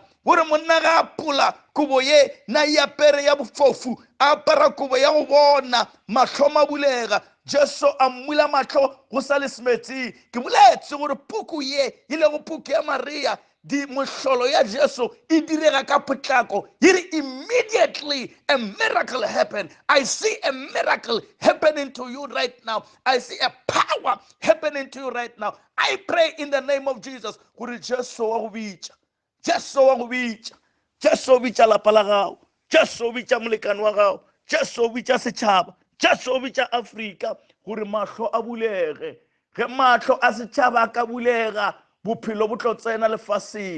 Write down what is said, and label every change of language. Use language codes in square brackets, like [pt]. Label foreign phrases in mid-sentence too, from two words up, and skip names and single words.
[nso] Gore monna ga apola kobo ye na e apere ya bofofu, a apara kobo ya go bona, mahlo mabulega. Jesu a mmula mahlo go sa le semetsing. Ke boletse gore puku ye e le go puku ya Maria, di mohlolo ya Jesu e direga ka potlako. [en] Immediately a miracle happened. I see a miracle happening to you right now. I see a power happening to you right now. I pray in the name of Jesus. [nso] Gore Jesu wa go bitša, Jesu wa go bitša, Jesu o bitša lapa la gago, Jesu o bitša molekane wa gago, Jesu o bitša setšhaba, Jesu o bitša Afrika gore mahlo a bulege. Ge mahlo a setšhaba a ka bulega, bophelo bo tlo tsena lefaseng.